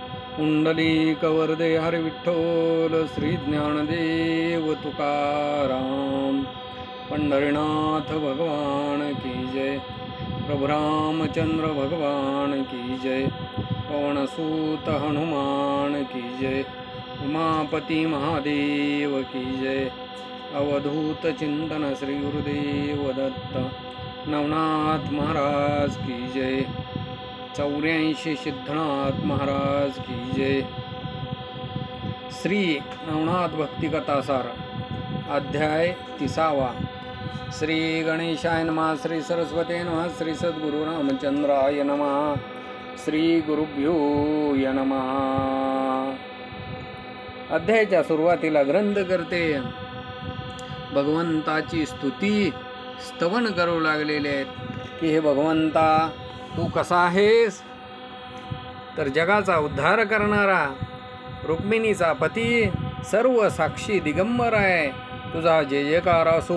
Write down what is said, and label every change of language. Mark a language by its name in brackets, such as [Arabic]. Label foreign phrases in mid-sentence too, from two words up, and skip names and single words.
[Marathi] पुंडलिकवरदे हरि विठ्ठल श्री ज्ञानदेव तुकाराम। [Hindi] पंढरीनाथ भगवान की जय। प्रभु रामचंद्र भगवान की जय। पवनसूत हनुमान की जय। उमापति महादेव की जय। अवधूत चिंतन श्री गुरुदेव दत्त नवनाथ महाराज की जय। 84 सिद्धनाथ महाराज की जय। [Marathi] श्री नवनाथ भक्ति कथासार अध्याय 30। [Sanskrit] श्री गणेशाय नमः। श्री सरस्वती नमः। श्री सद्गुरु रामचंद्राय नमः। श्री गुरुभ्यो नमः। [Marathi] अध्यायाच्या सुरुवातीला ग्रंथ करते भगवंताची स्तुती स्तवन करू लागलेले आहेत की हे भगवंता तू कसा आहेस, तर जगाचा उद्धार करणारा, रुक्मिणीचा पती, सर्व साक्षी दिगंबर आहे, तुझा जय जयकार असो।